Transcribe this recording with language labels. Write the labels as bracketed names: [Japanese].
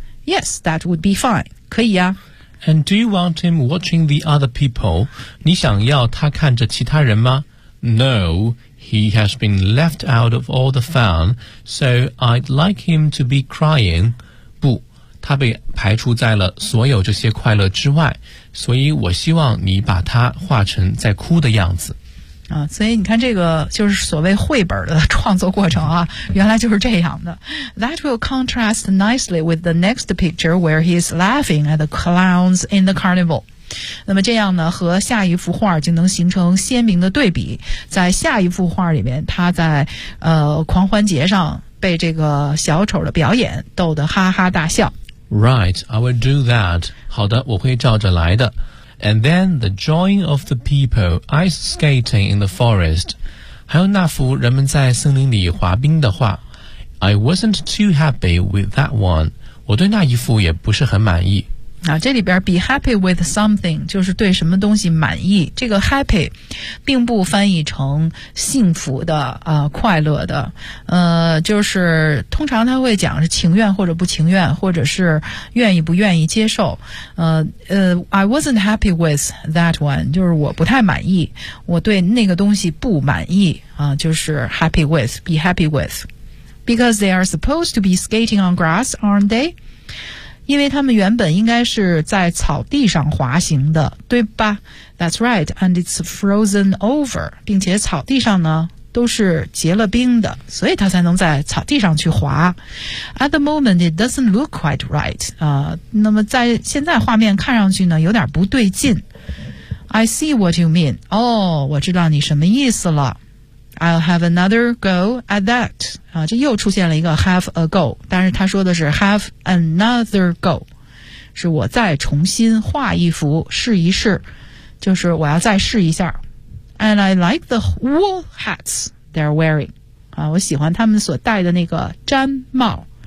[English] Yes, that would be fine. [Chinese] 可以啊。 [English] And do you want him watching the other people? [Chinese] 你想要他看着其他人吗？ [English] No, he has been left out of all the fun, so I'd like him to be crying. [Chinese] 不，他被排除在了所有这些快乐之外，所以我希望你把他画成在哭的样子。啊，所以你看这个就是所谓绘本的创作过程啊，原来就是这样的。 [English] That will contrast nicely with the next picture where he is laughing at the clowns in the carnival. [Chinese] 那么这样呢，和下一幅画就能形成鲜明的对比。在下一幅画里面，他在狂欢节上被这个小丑的表演逗得哈哈大笑。 [English] Right, I will do that. [Chinese] 好的，我会照着来的。 [English] And then the drawing of the people ice skating in the forest. [Chinese] 还有那幅人们在森林里滑冰的画。 [English] I wasn't too happy with that one. [Chinese] 我对那一幅也不是很满意。啊，这里边 [English] be happy with something [Chinese] 就是对什么东西满意。这个 happy 并不翻译成幸福的快乐的。就是通常他会讲是情愿或者不情愿，或者是愿意不愿意接受。 [English] I wasn't happy with that one, [Chinese] 就是我不太满意，我对那个东西不满意啊，就是 happy with, be happy with. [English] Because they are supposed to be skating on grass, aren't they? [Chinese] 因为他们原本应该是在草地上滑行的，对吧 ？ [English] That's right, and it's frozen over. [Chinese] 并且草地上呢都是结了冰的，所以他才能在草地上去滑。 [English] At the moment, it doesn't look quite right. [Chinese] 那么在现在画面看上去呢有点不对劲。 [English] I see what you mean. [Chinese] 哦，我知道你什么意思了。 [English] I'll have another go at that. [Chinese] 啊，这又出现了一个 have a go, 但是他说的是 have another go, 是我再重新画一幅试一试，就是我要再试一下。 [English] And I like the wool hats they're wearing. [Chinese] 啊，我喜欢他们所戴的那个毡帽。